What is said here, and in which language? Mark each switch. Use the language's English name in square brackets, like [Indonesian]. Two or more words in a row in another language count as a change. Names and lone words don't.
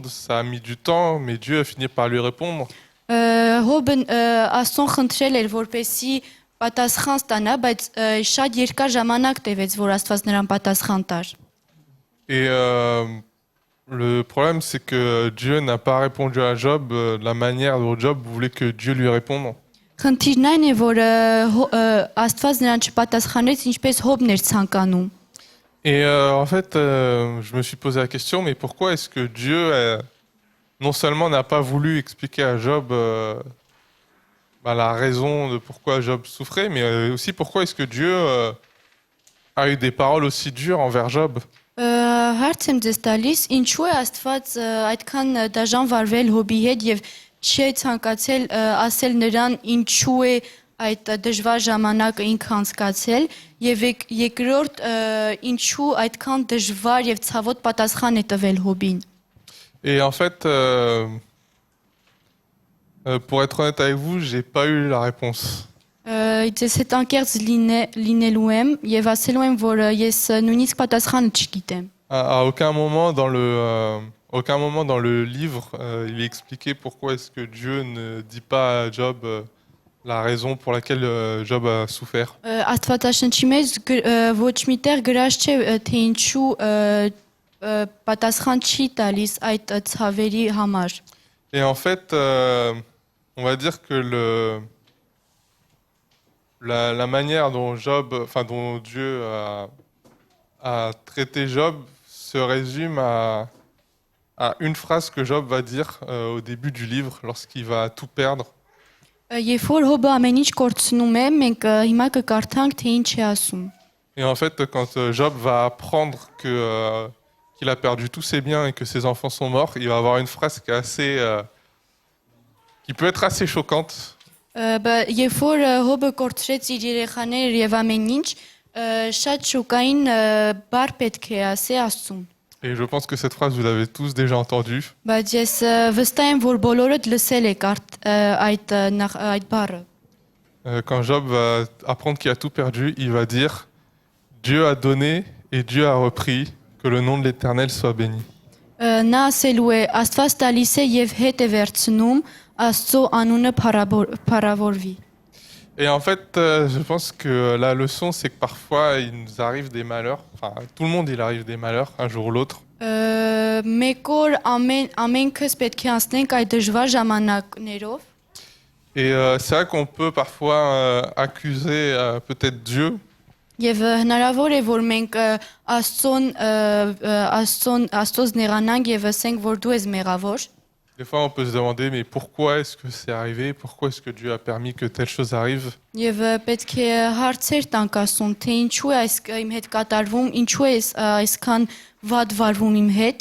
[French] Ça a mis du temps, mais Dieu a fini par lui répondre. [Armenian] Հոբը Աստծուն խնդրել էր, որպեսի պատասխան ստանա, բայց շատ երկար ժամանակ տևեց, որ Աստված նրան պատասխան տար։ [French] Et le problème, c'est que Dieu n'a pas répondu à Job de la manière dont Job voulait que Dieu lui réponde. [Armenian] Խնդիրն այն է, որ Աստված նրան չպատասխանեց, ինչպես Հոբն էր ցանկանում։ [French] Et en fait, je me suis posé la question, mais pourquoi est-ce que Dieu, non seulement n'a pas voulu expliquer à Job la raison de pourquoi Job souffrait, mais aussi pourquoi est-ce que Dieu a eu des paroles aussi dures envers Job? [Armenian] Հարց եմ ձեզ տալիս, ինչու է Աստված այդքան դաժան վարվել Հոբի հետ եւ չի ցանկացել ասել նրան ինչու է այդ դժվար ժամանակը ինքը անցկացել եւ երկրորդ ինչու այդքան դժվար եւ ցավոտ պատասխան է տվել Հոբին։ [French] Et en fait, pour être honnête avec vous, j'ai pas eu la réponse. [Armenian] Ես հետ անկեղծ լինելու եմ եւ ասելու եմ, որ ես նույնիսկ պատասխանը չգիտեմ։ [French] À aucun moment dans le livre, il est expliqué pourquoi est-ce que Dieu ne dit pas à Job la raison pour laquelle Job a souffert. [Armenian] Աստվածաշնչի մեջ ոչ միտեղ գրած չէ թե ինչու պատասխան չի տալիս այդ ցավերի համար։ [French] Et en fait, on va dire que la manière dont dont Dieu a traité Job se résume à une phrase que Job va dire au début du livre lorsqu'il va tout perdre. [Armenian] Երբ որ Հոբը ամեն ինչ կորցնում է, մենք հիմա կկարդանք թե ինչ է ասում։ [French] Et en fait, quand Job va apprendre qu'il a perdu tous ses biens et que ses enfants sont morts, il va avoir une phrase qui est qui peut être assez choquante. [Armenian] Երբ որ Հոբը կորցրեց իր երեխաները եւ ամեն ինչ, շատ շոկային բառ պետք է ասի Աստծուն։ [French] Et je pense que cette phrase, vous l'avez tous déjà entendue. [Armenian] Բայց ես վստահ եմ, որ բոլորդ լսել եք այդ բառը։ [French] Quand Job va apprendre qu'il a tout perdu, il va dire « Dieu a donné et Dieu a repris, que le nom de l'Éternel soit béni ». [Armenian] Նա ասելու է Աստված տալիս է եւ հետ է վերցնում, Աստծո անունը փառավորվի։ [French] Et en fait, je pense que la leçon, c'est que parfois, il nous arrive des malheurs. Enfin, tout le monde, il arrive des malheurs, un jour ou l'autre. [Armenian] Մեկ օր ամենքս պետք է անցնենք այդ դժվար ժամանակներով։ [French] Et c'est vrai qu'on peut parfois accuser peut-être Dieu. [Armenian] Եվ հնարավոր է որ մենք Աստծոց նեղանանք եւ ասենք որ դու ես մեղավոր։ [French] Des fois, on peut se demander, mais pourquoi est-ce que c'est arrivé? Pourquoi est-ce que Dieu a permis que telle chose arrive? [Armenian] Եվ պետք է հարցեր տանք Աստծուն, թե ինչու է իմ հետ կատարվում, ինչու է այսքան վատ վարվում իմ հետ։